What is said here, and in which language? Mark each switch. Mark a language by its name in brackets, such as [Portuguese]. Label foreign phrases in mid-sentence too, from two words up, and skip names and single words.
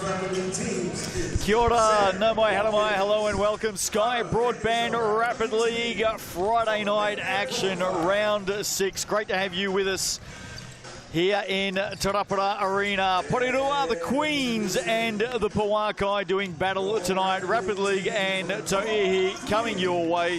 [Māori] Kia ora, nā mai, hara mai, [English] hello and welcome. Sky Broadband Rapid League Friday night action, round 6. Great to have you with us here in Rauparaha Arena. Porirua, the Queens and the Pouakai doing battle tonight. Rapid League and Tauihi coming your way.